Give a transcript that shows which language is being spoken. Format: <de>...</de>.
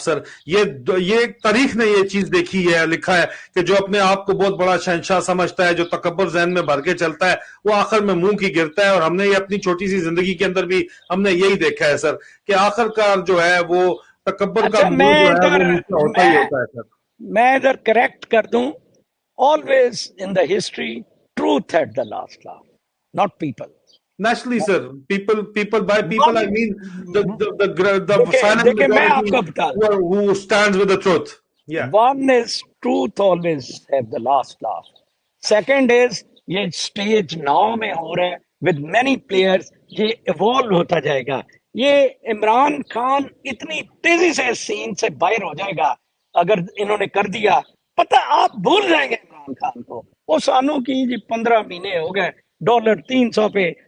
<ur>سر یہ تاریخ نے یہ چیز دیکھی ہے، لکھا ہے کہ جو اپنے آپ کو بہت بڑا شہنشاہ سمجھتا ہے، جو تکبر ذہن میں بھر کے چلتا ہے، وہ آخر میں منہ کی گرتا ہے. اور ہم نے یہ اپنی چھوٹی سی زندگی کے اندر بھی ہم نے یہی دیکھا ہے سر، کہ آخر کار جو ہے وہ تکبر کا منہ جو ہے وہ نیچے ہوتا ہی ہوتا ہے. سر میں ادھر کریکٹ کر دوں،</ur> <en>always in the history truth had the last laugh, not people. Naturally, sir. People. By people, I mean the silent majority who stands with the truth. Yeah. One is truth always have the last laugh. Second is</en> <ur>یہ</ur> <en>stage now</en> <ur>میں ہو رہا ہے</ur> <en>with many players،</en> <ur>یہ evolve ہوتا جائے گا. یہ عمران خان اتنی تیزی سے سین سے باہر ہو جائے گا اگر انہوں نے کر دیا. پتہ آپ بھول جائیں گے عمران خان کو. وہ سانوں کی جی 15 مہینے ہو گئے $300 پہ.</ur>